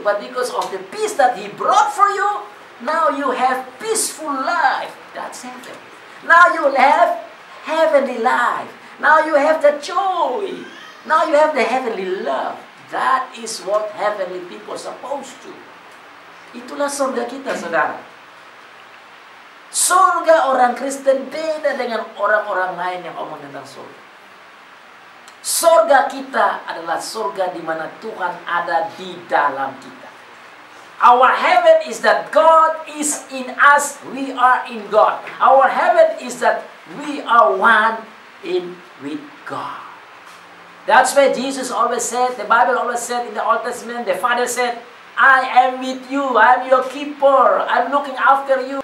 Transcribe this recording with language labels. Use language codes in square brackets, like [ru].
[en] But because of the peace that He brought for you, now you have peaceful life. That's heaven. Now you have heavenly life. Now you have the joy. Now you have the heavenly love. That is what heavenly people are supposed to. [id] Itulah surga kita, saudara. Surga orang Kristen beda dengan orang-orang lain yang omong tentang surga. Surga kita adalah surga di mana Tuhan ada di dalam kita. [en] Our heaven is that God is in us, we are in God. Our heaven is that we are one in with God. That's why Jesus always said, the Bible always said in the Old Testament, the Father said, I am with you, I am your keeper, I am looking after you.